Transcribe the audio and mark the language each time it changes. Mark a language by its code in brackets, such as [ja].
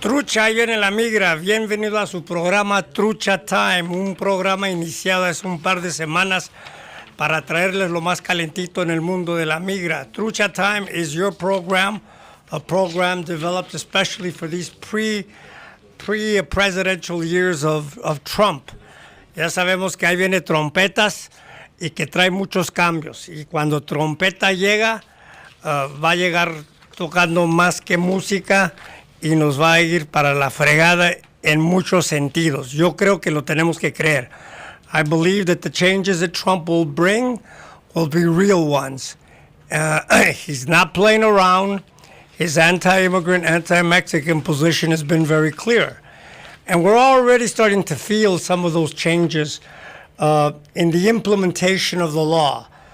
[es] Trucha, ahí viene la migra. Bienvenido a su programa Trucha Time, un programa iniciado hace un par de semanas para traerles lo más calentito en el mundo de la migra. [en] Trucha Time is your program, a program developed especially for these pre-presidential years of Trump. [es] Ya sabemos que ahí viene trompetas y que trae muchos cambios. Y cuando trompeta llega, va a llegar tocando más que música y nos va a ir para la fregada en muchos sentidos. Yo creo que lo tenemos que creer. [en] I believe that the changes that Trump will bring will be real ones. He's not playing around. His anti-immigrant, anti-Mexican position has been very clear. And we're already starting to feel some of those changes in the implementation of the law.